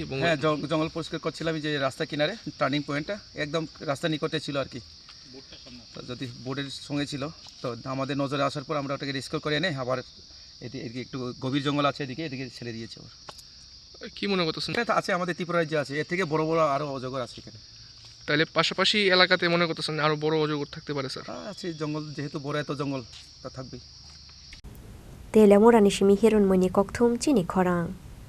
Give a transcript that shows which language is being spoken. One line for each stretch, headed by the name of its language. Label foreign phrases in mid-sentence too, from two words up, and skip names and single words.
Bangla: হ্যাঁ জঙ্গল পরিষ্কার করছিলাম যে রাস্তা কিনারে
English: turning pointta
Bangla: একদম রাস্তা নিকটে ছিল আর কি তো যদি বোর্ডের সঙ্গে ছিল তো আমাদের নজরে আসার পর আমরা ওটাকে রেস্কিউ করে এনে আবার এদিকে একটু গভীর জঙ্গল আছে এদিকে ছেড়ে দিয়েছি আবার কি মনে করতেছেন এটা আছে আমাদের ত্রিপুরা রাজ্যে আছে এর থেকে বড় আরও অজগর আছে এখানে তাহলে পাশাপাশি এলাকাতে মনে করতেছেন আরো বড় অজগর থাকতে পারে স্যার আছে জঙ্গল যেহেতু বড় এত জঙ্গল তা থাকবেই
Kok Borok: Teliamura ni shimi hirun muni kokthum Chini Khorang